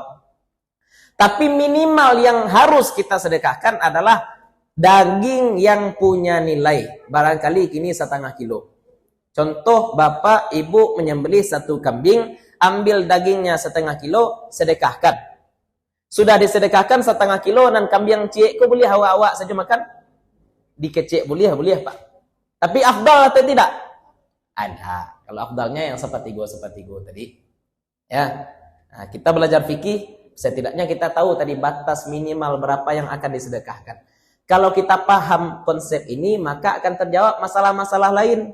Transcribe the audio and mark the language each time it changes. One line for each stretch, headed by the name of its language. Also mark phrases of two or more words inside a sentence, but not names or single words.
Indonesian: Tapi minimal yang harus kita sedekahkan adalah daging yang punya nilai. Barangkali kini 1/2 kilo. Contoh, bapak ibu menyembelih 1 kambing, ambil dagingnya 1/2 kilo, sedekahkan. Sudah disedekahkan 1/2 kilo dan kambing cik, kok boleh awak-awak saja makan? Dikecek boleh Pak. Tapi afdal atau tidak? Ada. Kalau afdalnya yang 1/3 tadi. Ya. Nah, kita belajar fikih, setidaknya kita tahu tadi batas minimal berapa yang akan disedekahkan. Kalau kita paham konsep ini, maka akan terjawab masalah-masalah lain.